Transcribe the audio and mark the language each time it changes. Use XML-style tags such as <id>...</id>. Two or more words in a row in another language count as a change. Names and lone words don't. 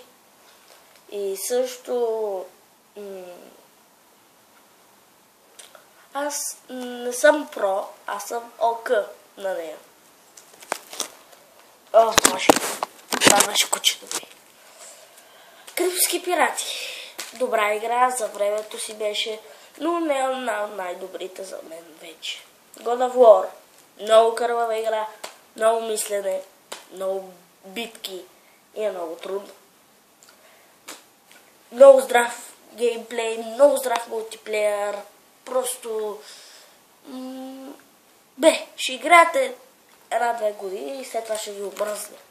<bg>И също аз не съм про, аз съм ОК на нея. Боже, това беше кучето ми. Карибски пирати. Добра игра, за времето си беше, но не е най-добрите за мен вече. God of War. Много кървава игра, много мислене, много битки и е много трудно. Много здрав геймплей, много здрав мултиплеер. Просто ще играете една-две години и след това ще ви омръзне.</bg>